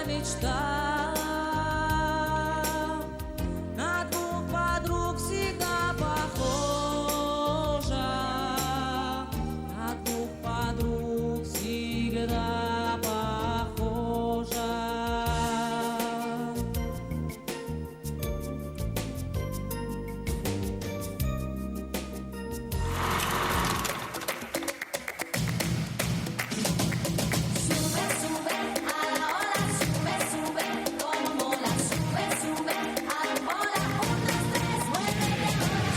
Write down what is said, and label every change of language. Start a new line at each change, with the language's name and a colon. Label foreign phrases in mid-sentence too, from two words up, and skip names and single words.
Russian: мечта. На двух подруг всегда похожа. На двух подруг всегда похожа.
Spanish: Sube, sube a la ola, sube, sube, como mola, sube, sube a la bola, 1, 2, 3, muévete ahora.